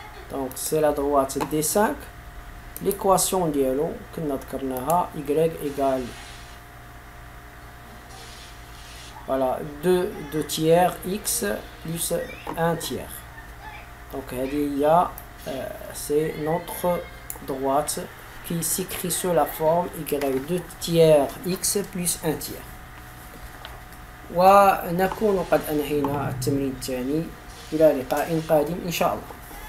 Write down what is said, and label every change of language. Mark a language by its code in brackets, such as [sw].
[ar] دونك سي لا droite دي 5. ليكواسيون ديالو كنا ذكرناها [fr] y égale voilà 2 tiers x plus 1 tiers. Donc [ar] هذه هي [fr] c'est notre droite qui s'écrit sous la forme y 2 tiers x plus 1 tiers. [ar] ونكون قد أنهينا التمرين الثاني. إلى لقاء قادم إن شاء الله.